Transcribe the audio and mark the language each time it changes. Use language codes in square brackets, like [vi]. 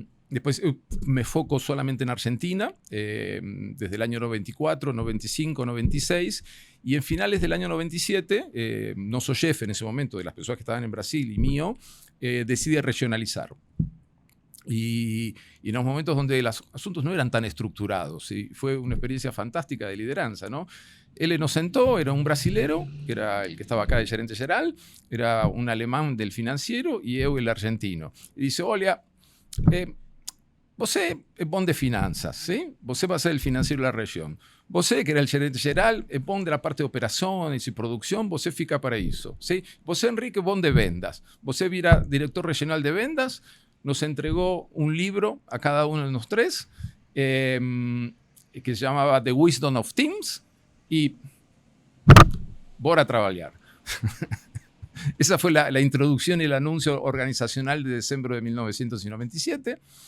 [es] Después me foco solamente en Argentina, desde el año 94, 95, 96, y en finales del año 97, no soy jefe en ese momento de las personas que estaban en Brasil y mío, decidí regionalizar. Y en los momentos donde los asuntos no eran tan estructurados, ¿sí? Fue una experiencia fantástica de lideranza, ¿no? Él nos sentó, era un brasilero, que era el que estaba acá de gerente general, era un alemán del financiero y yo el argentino. [pt] Y dice, olha, você é bom de [es] finanzas, ¿sí? Você va a ser el financiero de la región. Você, que era el gerente general, [pt] é bom [es] de la parte de operaciones y producción, [pt] você fica [es] para eso, ¿sí? [pt] Você, Enrique, é bom de vendas. Você vira director regional de vendas. [es] Nos entregó un libro a cada uno de los tres que se llamaba The Wisdom of Teams y bora trabajar. Esa fue la introducción y el anuncio organizacional de diciembre de 1997.